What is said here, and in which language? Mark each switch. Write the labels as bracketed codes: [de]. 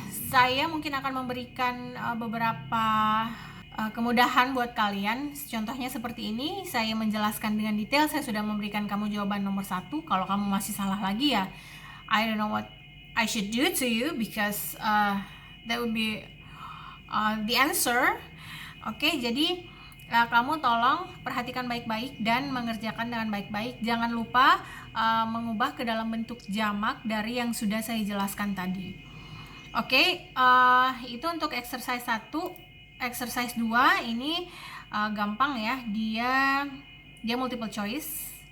[id] Saya mungkin akan memberikan beberapa kemudahan buat kalian. Contohnya seperti ini, saya menjelaskan dengan detail, saya sudah memberikan kamu jawaban nomor 1. Kalau kamu masih salah lagi, ya [en] I don't know what I should do to you, because that would be the answer. [id] Oke, jadi kamu tolong perhatikan baik-baik dan mengerjakan dengan baik-baik. Jangan lupa mengubah ke dalam bentuk jamak dari yang sudah saya jelaskan tadi. Oke, itu untuk exercise 1. Exercise 2 ini gampang ya, dia multiple choice.